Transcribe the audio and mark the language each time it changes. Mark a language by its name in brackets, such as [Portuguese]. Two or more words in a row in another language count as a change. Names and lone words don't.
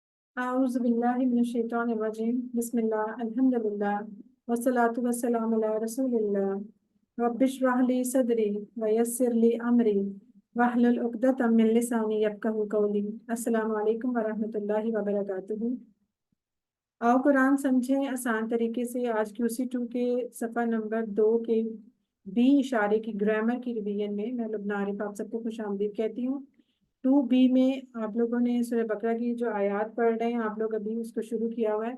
[Arabic] أعوذ بالله من الشيطان الرجيم بسم الله الحمد لله والصلاة والسلام على رسول الله رب اشرح لي صدري ويسر لي أمري واحلل عقدة من لساني يفقهوا قولي. السلام عليكم ورحمة الله وبركاته. [Hindi] आओ कुरान समझें आसान तरीके से। आज QC2 के सफ़ा नंबर 2 के बी इशारे की ग्रामर की रिवीजन में मैं लुब्ना आरिफ आप सबको खुशामदीद कहती हूँ। 2B में आप लोगों ने सूरह बकरा की जो आयात पढ़ रहे हैं, आप लोग अभी उसको शुरू किया हुआ है।